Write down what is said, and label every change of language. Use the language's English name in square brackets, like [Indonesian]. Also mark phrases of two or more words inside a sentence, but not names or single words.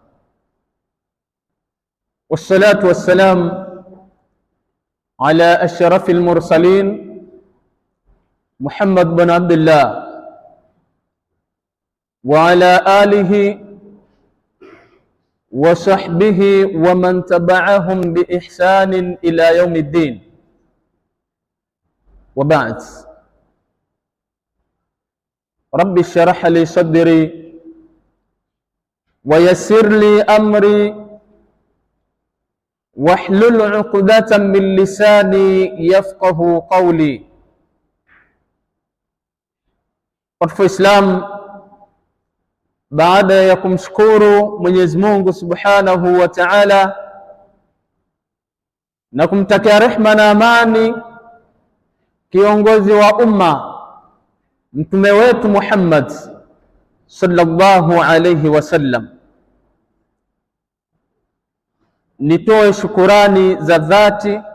[Arabic] والصلاة والسلام على أشرف المرسلين محمد بن عبد الله وعلى آله وصحبه ومن تبعهم بإحسان إلى يوم الدين، وبعد. رب اشرح لي صدري ويسر لي أمري واحلل عقدة من لساني يفقه قولي. [Swahili] Kwa Islam, baada ya kumshukuru Mwenyezi Mungu [Arabic] سبحانه وتعالى [Swahili] na kumtakia rehma na amani kiongozi wa umma mtume wetu Muhammad [Arabic] صلى الله عليه وسلم, [Swahili] nitoe shukurani za dhati